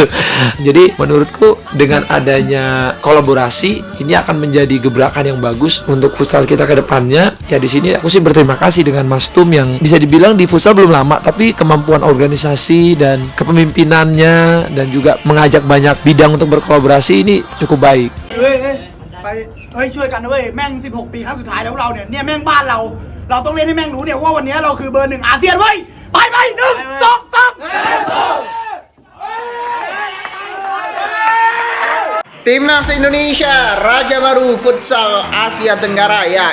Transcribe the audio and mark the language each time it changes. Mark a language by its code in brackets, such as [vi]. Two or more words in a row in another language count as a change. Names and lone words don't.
[id] Jadi menurutku dengan adanya kolaborasi ini akan menjadi gebrakan yang bagus untuk futsal kita ke depannya. Ya di sini aku sih berterima kasih dengan Mas Tum yang bisa dibilang di futsal belum lama, tapi kemampuan organisasi dan kepemimpinannya dan juga mengajak banyak bidang untuk berkolaborasi ini cukup baik. [th] ช่วยกันนะเว้ยแม่ง16ปีครั้งสุดท้ายแล้วเราเนี่ยแม่งบ้านเราต้องเล่นให้แม่งรู้เนี่ยว่าวันนี้เราคือเบอร์1อาเซียนเว้ยไป1 2 3 [id] Timnas Indonesia, Raja Baru Futsal Asia Tenggara ya.